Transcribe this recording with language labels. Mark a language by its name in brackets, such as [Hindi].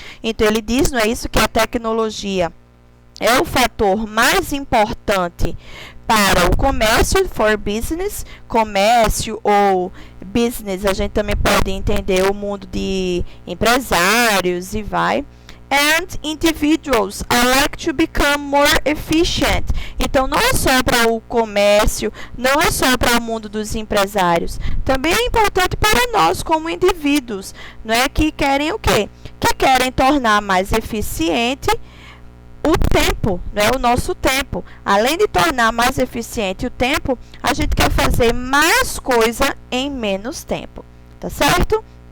[Portuguese] Então, ele diz, não é isso, que a tecnologia é o fator mais importante para o comércio, [English] for business, [Portuguese] comércio ou business, a gente também pode entender o mundo de empresários e vai. [English] And individuals are like to become more efficient. [Portuguese] Então, não é só para o comércio, não é só para o mundo dos empresários. Também é importante para nós como indivíduos, não é? Que querem o quê? Que querem tornar mais eficiente o tempo, né? O nosso tempo. Além de tornar mais eficiente o tempo, a gente quer fazer mais coisa em menos tempo, tá certo?